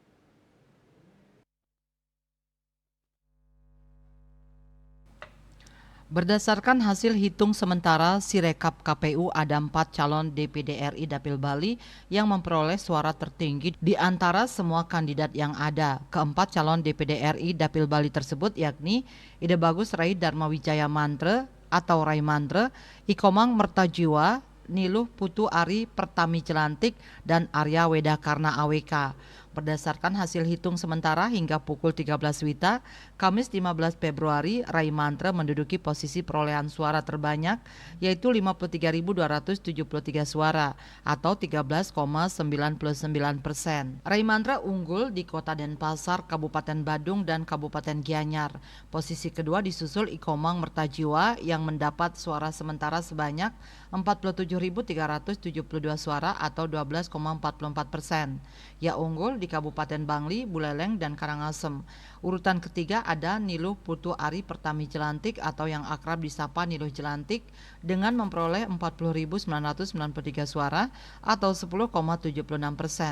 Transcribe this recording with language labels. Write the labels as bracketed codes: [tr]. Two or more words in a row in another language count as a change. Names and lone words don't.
[id] Berdasarkan hasil hitung sementara Sirekap KPU, ada 4 calon DPD RI Dapil Bali yang memperoleh suara tertinggi di antara semua kandidat yang ada. Keempat calon DPD RI Dapil Bali tersebut yakni Ide Bagus Rai Dharma Wijaya Mantre atau Rai Mantre, Ikomang Mertajiwa, Niluh Putu Ari Pertami Jelantik, dan Arya Wedakarna AWK. Berdasarkan hasil hitung sementara hingga pukul 13 WITA, Kamis 15 Februari, Rai Mantre menduduki posisi perolehan suara terbanyak, yaitu 53.273 suara atau 13,99%. Rai Mantre unggul di Kota Denpasar, Kabupaten Badung, dan Kabupaten Gianyar. Posisi kedua disusul Ikomang Mertajiwa yang mendapat suara sementara sebanyak 47.372 suara atau 12,44%. Ia unggul di Kabupaten Bangli, Buleleng, dan Karangasem. Urutan ketiga ada Niluh Putu Ari Pertami Jelantik atau yang akrab disapa Niluh Jelantik dengan memperoleh 40.993 suara atau 10,76%.